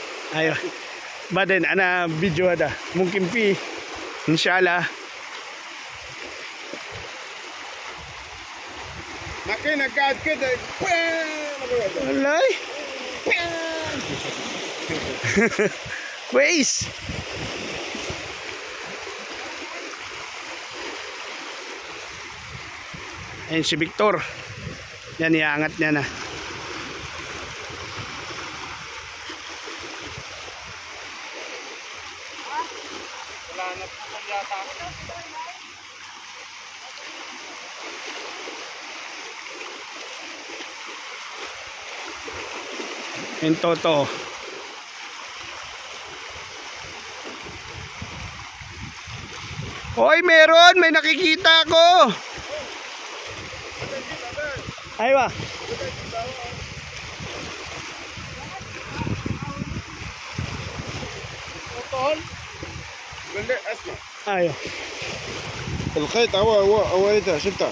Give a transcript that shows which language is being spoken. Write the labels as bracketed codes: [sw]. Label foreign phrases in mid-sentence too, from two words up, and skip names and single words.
[ar] ايوه بعدين انا فيديو هذا ممكن فيه ان شاء الله ماكينة قاعد كذا والله كويس. [tl] Ayan si Victor. Yan, iangat niya na. Wala na po yata ako. Ayan Toto. Hoy, meron! May nakikita ko! [ar] Aywa. قول لي اسمع. ايوه. الخيط هو ده شفتها.